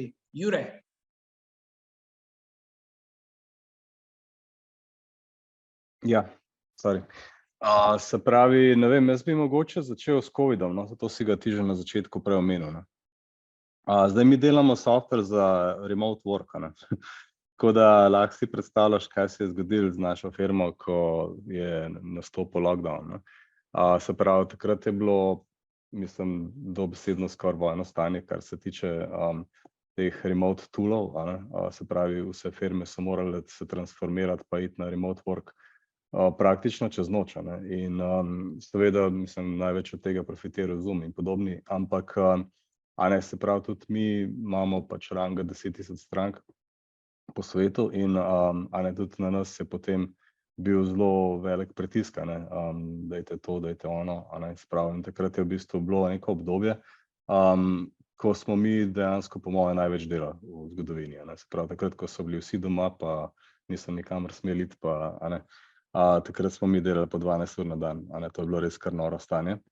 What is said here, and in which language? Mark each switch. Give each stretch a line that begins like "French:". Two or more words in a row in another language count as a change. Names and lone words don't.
Slovenian: Jure? Ja, sorry. Se pravi, ne vem, jaz bi mogoče začel s COVID-om, no, zato si ga ti že na začetku prej omenil, ne. Zdaj mi delamo software za
English: remote work,
Slovenian: ne. Tako da lahko si predstavljaš, kaj se je zgodilo z našo firmo, ko je nastopil lockdown, ne. Se pravi, takrat je bilo, mislim, dobesedno skoraj vojno stanje, kar se tiče teh
English: remote toolov,
Slovenian: a ne. Se pravi, vse firme so morale se transformirati pa iti na
English: remote work
Slovenian: praktično čez noč, a ne. In seveda, mislim, največ od tega profitiral Zoom in podobni, ampak a ne, se pravi, tudi mi imamo pač ranga 10.000 strank po svetu in a ne, tudi na nas je potem bil zelo velik pritisk, a ne, dajte to, dajte ono, a ne, se pravi, in takrat je v bistvu bilo neko obdobje, ko smo mi dejansko po moje največ delali v zgodovini, a ne, se pravi, takrat, ko so bili vsi doma, pa niso nikamor smeli iti, pa a ne, takrat smo mi delali po 12 ur na dan, a ne, to je bilo res kar noro stanje.